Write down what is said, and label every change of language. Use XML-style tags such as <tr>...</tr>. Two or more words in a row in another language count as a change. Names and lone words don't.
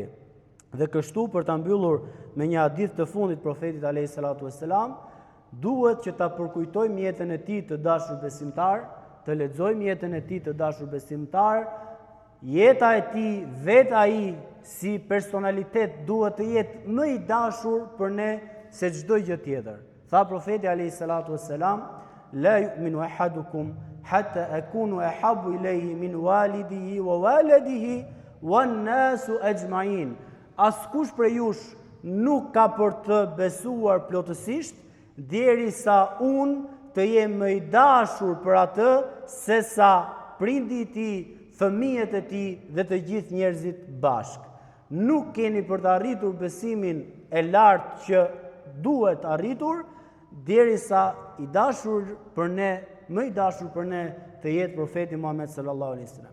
<sq>Dhe kështu, për ta mbyllur me një hadith të fundit profetit</sq> <ar>عليه الصلاة والسلام,</ar> <sq>duhet që ta përkujtojmë jetën e tij të dashur besimtar, të lexojmë jetën e tij të dashur besimtar. Jeta e tij, vetë ai si personalitet duhet të jetë më i dashur për ne se çdo gjë tjetër. Tha profeti</sq> <ar>عليه الصلاة والسلام لا يؤمن أحدكم حتى أكون أحب إليه من والده وولده والناس أجمعين.</ar> <sq>Askush prej jush nuk ka për të besuar plotësisht derisa unë të jem më i dashur për atë se sa prindi i tij, fëmijët e tij dhe të gjithë njerëzit bashk. Nuk keni për të arritur besimin e lartë që duhet arritur derisa i dashur për ne, më i dashur për ne të jetë profeti Muhammed</sq> <ar>صلى الله عليه وسلم.</ar>